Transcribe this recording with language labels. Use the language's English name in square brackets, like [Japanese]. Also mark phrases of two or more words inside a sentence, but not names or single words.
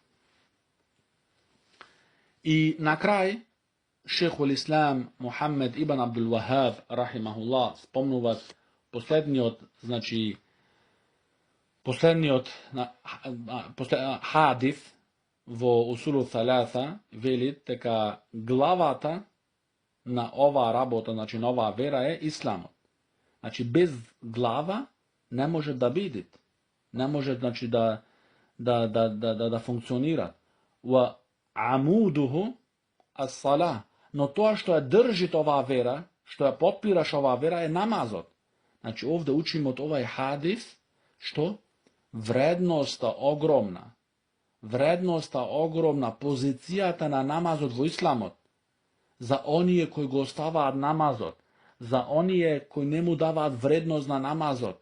[Macedonian] И на крај, шехул ислам Мухамед ибн Абдул Вахаб рахимахуллах спомнуват последниот хадис во Усулу Саласа, велит дека главата на оваа работа, значи на оваа вера е исламот. Значи без глава не може да биде. Не може, значи, да функционира. [Arabic] وعموده الصلاة. [Macedonian] Но тоа што ја држит оваа вера, што ја подпираш оваа вера е намазот. Значи овде учиме од овај хадис што вредноста огромна, позицијата на намазот во исламот, за оние кои го оставаат намазот, за оние кои не му даваат вредност на намазот.